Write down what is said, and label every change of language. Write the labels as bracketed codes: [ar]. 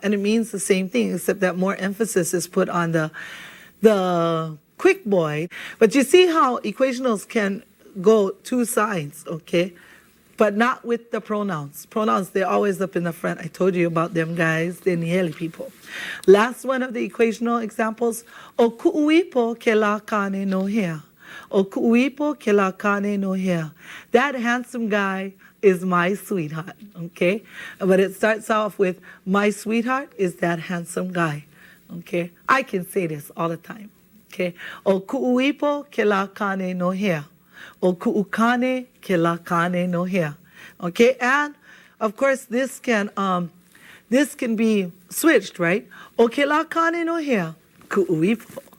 [en] And it means the same thing, except that more emphasis is put on the quick boy. But you see how equationals can go two sides, okay? But not with the pronouns. Pronouns, they're always up in the front. I told you about them guys. They're Nieli people. Last one of the equational examples. [haw] O ku'uipo ke la kane no hea. O ku'uipo ke la kane no hea. [en] That handsome guy is my sweetheart, okay? But it starts off with, my sweetheart is that handsome guy, okay? I can say this all the time, okay? [haw] O ku'uipo ke la kane no hea. O ku'ukane ke la kane no hea. [en] Okay, and of course this can be switched, right? [haw] O ke la kane no hea, ku'uipo.